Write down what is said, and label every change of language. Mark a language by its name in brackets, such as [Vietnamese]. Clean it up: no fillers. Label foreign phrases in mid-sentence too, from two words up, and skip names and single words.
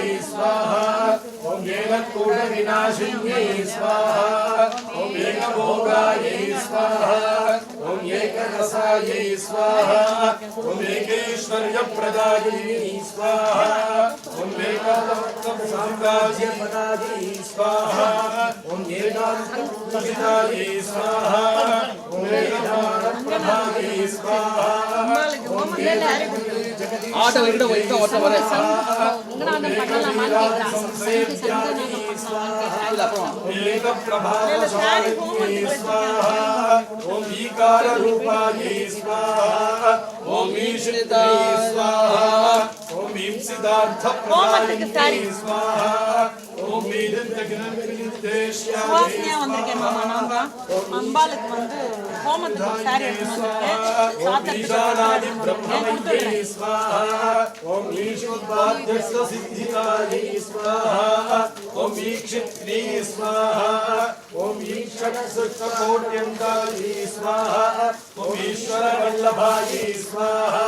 [Sanskrit] स्वाहा ओम एककूटविनाशिन्यै स्वाहा ओम एकभोगायै स्वाहा ओम एकरसायै स्वाहा ओम एकेश्वर्यप्रदायै स्वाहा ओम एकादशसाम्राज्यपदायै स्वाहा ओम एकादशपूजितायै स्वाहा ओम एकादशप्रदायै स्वाहा [Tamil] ஆட்ட விட வைக்க ஓட்ட வர உங்களால பண்ணலாமான்னு கேக்குறாங்க இல்ல அப்புறம் [Sanskrit] एकप्रभावशालिन्यै स्वाहा ओम ईकाररूपायै स्वाहा ओम ईश्वराय स्वाहा ओम ईप्सितार्थप्रदायिन्यै स्वाहा ओम [Tamil] சுவாசனையா வந்திருக்கேன் மாமா நான் தான் அம்பாளுக்கு வந்து ஹோமத்துக்கு சாரி எடுத்து [Sanskrit] ईशानादिब्रह्ममय्यै स्वाहा ओम ईशोद्वाद्यस्य सिद्धिकायै स्वाहा ओम ईक्षित्री स्वाहा ओम ईक्षणसृष्टकोट्यन्तायै स्वाहा ओम ईश्वरवल्लभायै स्वाहा